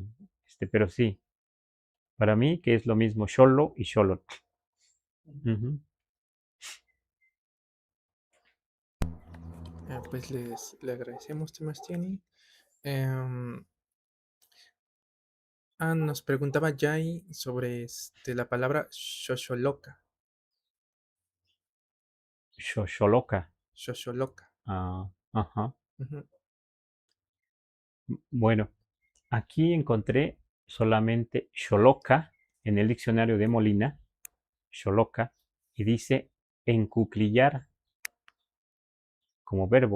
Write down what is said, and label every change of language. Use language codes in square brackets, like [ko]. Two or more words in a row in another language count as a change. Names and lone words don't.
[es] Pero sí, para mí que es lo mismo xolo y xolotl. Ujú. Pues le agradecemos, Temastiani. Em, nos preguntaba Jai sobre la palabra shosholoka. Xoxoloca. Shosholoka. Ah, ajá. Ujú. Bueno, aquí encontré solamente xoloca en el diccionario de Molina, xoloca, y dice encuclillar como verbo.